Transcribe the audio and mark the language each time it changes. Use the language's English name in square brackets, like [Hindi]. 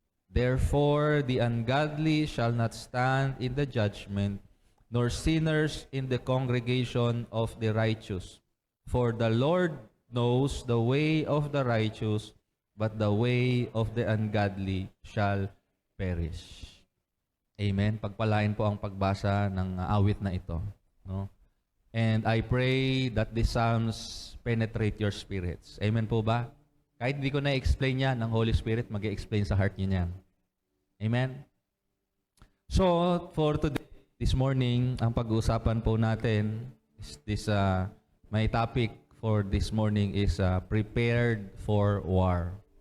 [English] Therefore the ungodly shall not stand in the judgment, nor sinners in the congregation of the righteous. For the Lord knows the way of the righteous, but the way of the ungodly shall perish. Amen. [Filipino] Pagpalain po ang pagbasa ng awit na ito, no? [English] And I pray that these psalms penetrate your spirits. Amen [Filipino] po ba? Kahit hindi ko na-explain yan, ang Holy Spirit mag-explain sa heart niyo yan. Amen? [English] So, for today, this morning, [Filipino] ang pag-uusapan po natin [English] is this, my topic for this morning is prepared for war.